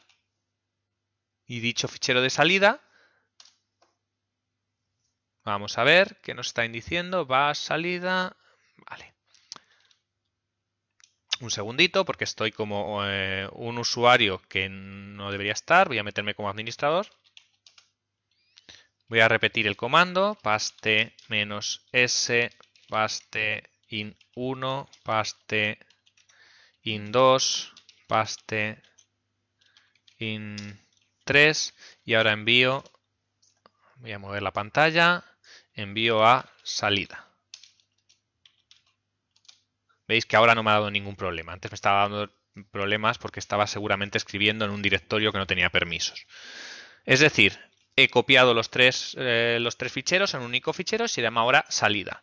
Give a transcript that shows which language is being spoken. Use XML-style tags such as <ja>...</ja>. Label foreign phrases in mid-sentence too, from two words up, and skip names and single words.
<es>Y dicho fichero de salida, vamos a ver qué nos está diciendo. Va a salida. Vale. Un segundito, porque estoy como un usuario que no debería estar. Voy a meterme como administrador. Voy a repetir el comando. Paste -s, paste in1, paste in2, paste in3 y ahora envío. Voy a mover la pantalla. Envío a salida. Veis que ahora no me ha dado ningún problema. Antes me estaba dando problemas porque estaba seguramente escribiendo en un directorio que no tenía permisos. Es decir, he copiado los tres ficheros en un único fichero y se llama ahora salida.</es>